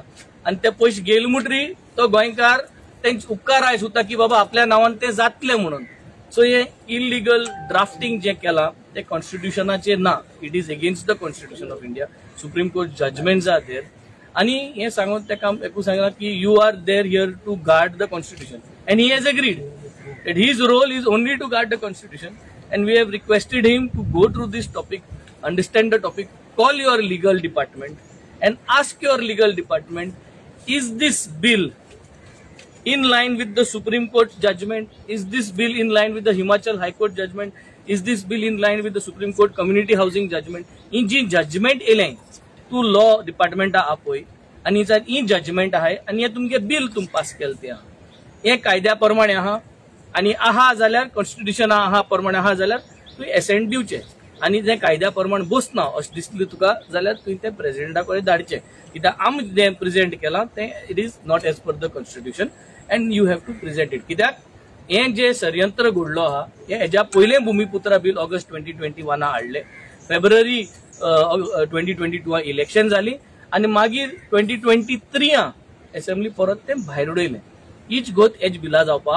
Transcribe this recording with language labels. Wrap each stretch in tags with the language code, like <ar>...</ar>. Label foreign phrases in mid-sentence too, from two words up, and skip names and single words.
<kok>आणि ते पयशे गेले म्हणटरी तो गोंयकार तेंचे उपकार आयज उरता की बाबा आपल्या नांवान ते जातले म्हणून. सो हे</kok> <en>illegal drafting</en> <kok>जे केला ते कॉन्स्टिट्यूशनाचे ना,</kok> <en>it is against the Constitution of India. Supreme Court judgments are there</en> <kok>आणि हे सांगून तेका एकू सांगला की</kok> <en>you are there here to guard the constitution and he has agreed that his role is only to guard the constitution, and we have requested him to go through this topic, understand the topic, call your legal department and ask your legal department, is this bill in line with the Supreme Court judgment, is this bill in line with the Himachal High Court judgment, is this bill in line with the Supreme Court community housing judgment.</en> <kok>In जी judgment एलें तू</kok> <en>law department</en> <kok>आपय आणि ही judgment आहे आणि हे तुमगे bill तुम पास केलते आहा हे कायद्या प्रमाणे आहा आणि आहा जाल्यार कॉन्स्टिट्यूशन आहा प्रमाणे आहा जाल्यार तुवें एसेंट दिवचे आणि जे कायद्या प्रमाणे बसना अशें दिसलें तुका जाल्यार तुवें ते प्रेसिडेंटा कडेन धाडचे. कित्याक आमी जें प्रेजेंट केलां तें</kok> <en>it is not as per the constitution and you have to present it.</en> <kok>कित्याक हें जे षडयंत्र घडलो आहा हेज्या पयलें भुमिपुत्रा बिल ऑगस्ट 2021 हाडलें. फेब्रुवारी 2022 इलेक्शन जाली आणि मागीर 2023 असेंब्ली परत तें भायर उडयलें. हीच गोत एज बिला जावपा.</kok>